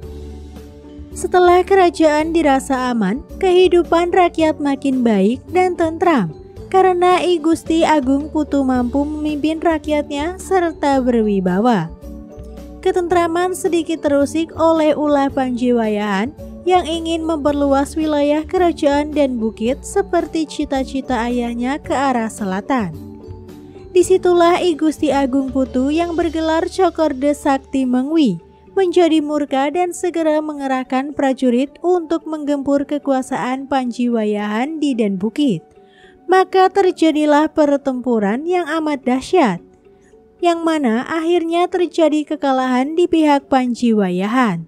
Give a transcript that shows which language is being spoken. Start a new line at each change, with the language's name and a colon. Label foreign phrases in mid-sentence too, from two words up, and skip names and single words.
Indonesian: Setelah kerajaan dirasa aman, kehidupan rakyat makin baik dan tentram karena I Gusti Agung Putu mampu memimpin rakyatnya serta berwibawa. Ketentraman sedikit terusik oleh ulah Panji Wayahan yang ingin memperluas wilayah kerajaan dan bukit seperti cita-cita ayahnya ke arah selatan. Disitulah I Gusti Agung Putu yang bergelar Cokorda Sakti Mengwi menjadi murka dan segera mengerahkan prajurit untuk menggempur kekuasaan Panji Wayahan di Den Bukit. Maka terjadilah pertempuran yang amat dahsyat, yang mana akhirnya terjadi kekalahan di pihak Panji Wayahan.